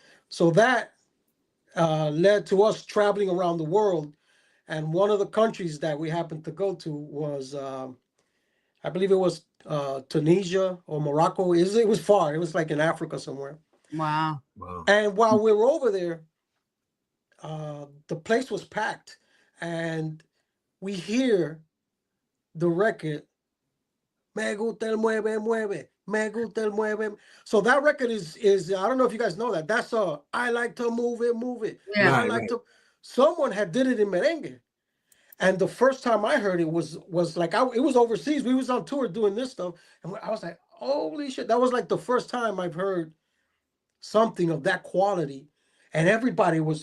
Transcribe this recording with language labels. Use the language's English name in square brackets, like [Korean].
[English] So that led to us traveling around the world. And one of the countries that we happened to go to was, I believe it was Tunisia or Morocco. It was far. It was like in Africa somewhere. Wow. And while we were over there, the place was packed. And we hear the record, Me gusta el mueve, mueve. [Spanish] Me gusta el mueve. [English] So that record is I don't know if you guys know that. That's I like to move it, move it. Yeah. I like to. Someone had did it in merengue, and the first time I heard it was like it was overseas. We was on tour doing this stuff, and I was like, holy shit! That was like the first time I've heard something of that quality, and everybody was.